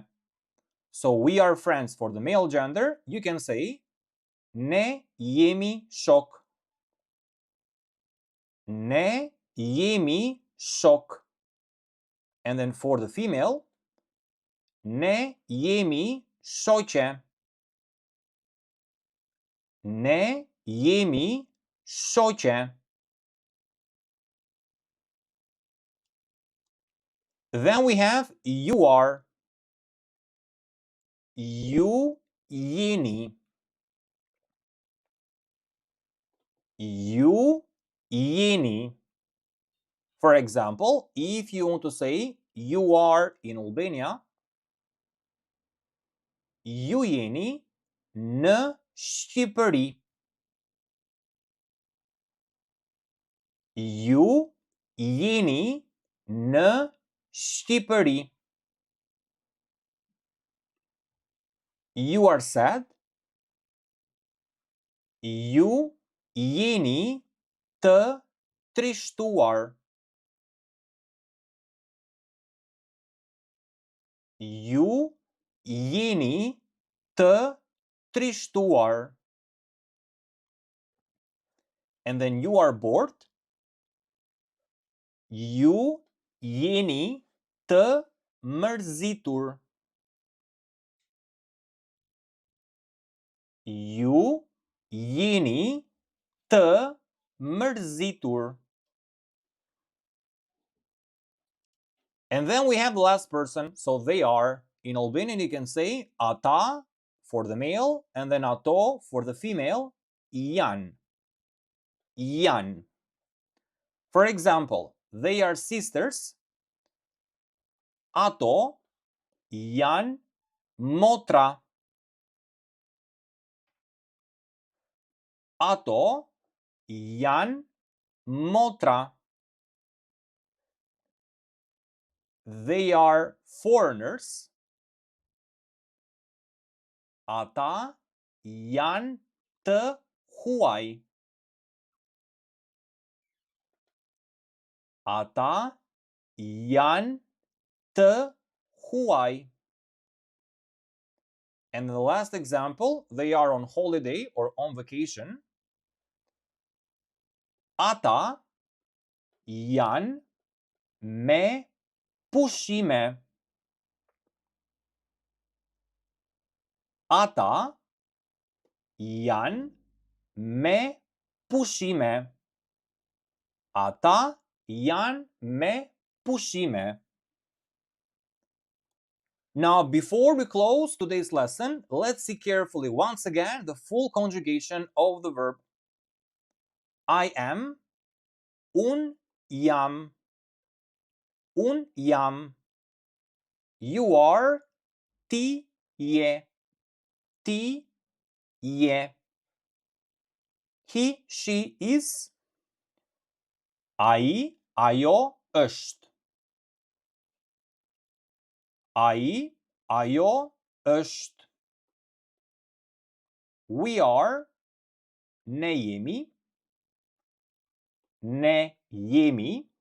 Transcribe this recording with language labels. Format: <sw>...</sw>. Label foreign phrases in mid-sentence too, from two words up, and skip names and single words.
<en>So we are friends for the male gender. You can say</en> <sq>ne jemi shok. Ne jemi shok.</sq> <en>And then for the female,</en> <sq>ne jemi shoqe. Ne jemi shoqe.</sq> <en>Then we have you are.</en> <sq>Ju jeni. Ju jeni.</sq> <en>For example, if you want to say you are in Albania,</en> <sq>ju jeni në Shqipëri. Ju jeni në Shqipëri.</sq> <en>You are sad.</en> <sq>Ju jeni të trishtuar. Ju jeni të trishtuar.</sq> <en>And then you are bored.</en> <sq>Ju jeni të mërzitur. Ju jeni të mërzitur.</sq> <en>And then we have the last person, so they are. In Albanian you can say ata for the male and then ato for the female.</en> <sq>Jan. Jan.</sq> <en>For example, they are sisters.</en> <sq>Ato jan motra. Ato jan motra.</sq> <en>They are foreigners.</en> <sq>Ata janë të huaj. Ata janë të huaj.</sq> <en>And the last example, they are on holiday or on vacation.</en> <sq>Ata janë me pushime. Ata janë me pushime. Ata janë me pushime.</sq> <en>Now, before we close today's lesson, let's see carefully once again the full conjugation of the verb. I am,</en> <sq>un jam, un jam.</sq> <en>You are,</en> <sq>ti je, ti je.</sq> <en>He, she is,</en> <sq>ai, ajo është. Ai, ajo është.</sq> <en>We are,</en> <sq>ne jemi, ne jemi.</sq>